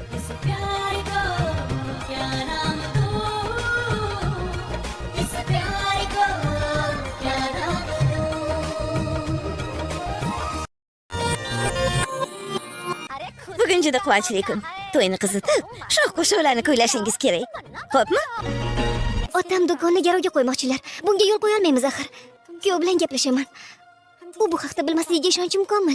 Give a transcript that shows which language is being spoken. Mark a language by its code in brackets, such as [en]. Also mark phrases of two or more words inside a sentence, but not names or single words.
[hi] प्यार को क्या नाम दूं इस प्यार को क्या नाम [uz] Bugun juda quvonchli kun. To'yni qizitib, shoh qo'shiqlarni kuylashingiz kerak. Xo'pmi? Otam do'konni garovga qo'ymoqchilar. Bunga yo'l qo'ya olmaymiz axir. Kuyov bilan gaplashaman. U bu haqda bilmasligiga ishonchim komil.